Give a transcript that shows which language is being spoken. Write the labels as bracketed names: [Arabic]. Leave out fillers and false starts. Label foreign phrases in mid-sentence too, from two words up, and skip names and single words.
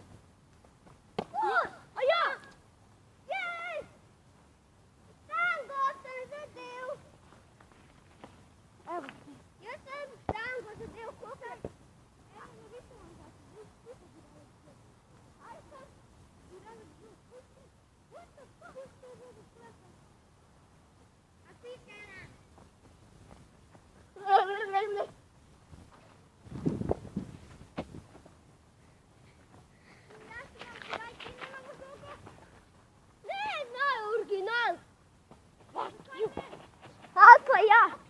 [Slovenian] A ja! Jej! Tango sem zadel. Evo ti. Jaz sem tango zadel, kokaj. Evo, ne vidim vam da. [Croatian] Aj sad. [English] What the fuck is this? [Slovenian] A ti, Kenan. Pa ja.